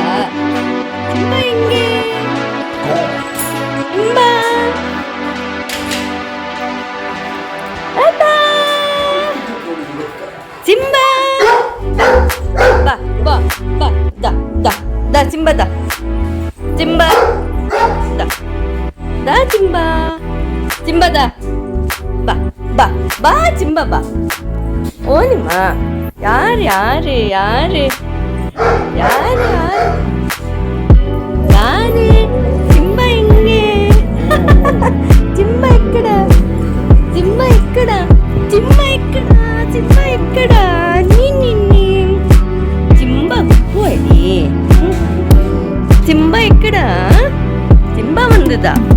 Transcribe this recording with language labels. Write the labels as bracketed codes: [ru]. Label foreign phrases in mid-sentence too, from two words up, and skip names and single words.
[ta] சிம்பா எங்கே? சிம்பா அப்பா, சிம்பா பா பா பா, da da da, சிம்பா da, சிம்பா da da, சிம்பா சிம்பா da, பா பா பா, சிம்பா பா. ஓனிமா, யாரு யாரு யாரு யாரு யாரு? [te] సింబా எங்கே? సింబా ఎక్కడ? సింబా ఎక్కడ? సింబా ఎక్కడ? సింబా ఎక్కడ? నిన్ని సింబా పోయి. సింబా ఎక్కడ? సింబా வந்துதா?